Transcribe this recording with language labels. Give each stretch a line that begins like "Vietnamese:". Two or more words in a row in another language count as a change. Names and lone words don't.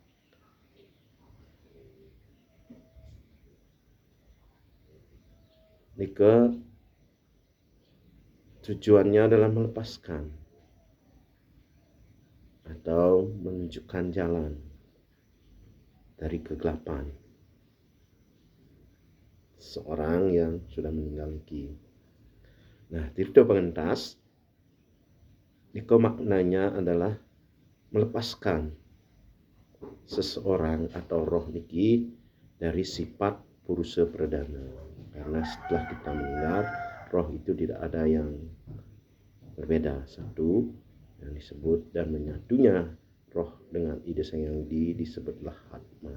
Indonesian: Nika tujuannya adalah melepaskan atau menunjukkan jalan dari kegelapan seorang yang sudah meninggal niki. Nah, tirta pengentas niko maknanya adalah melepaskan seseorang atau roh niki dari sifat purusa perdana. Karena setelah kita meninggal, roh itu tidak ada yang berbeda. Satu yang disebut dan menyatunya roh dengan ide sang yang disebutlah Hatman.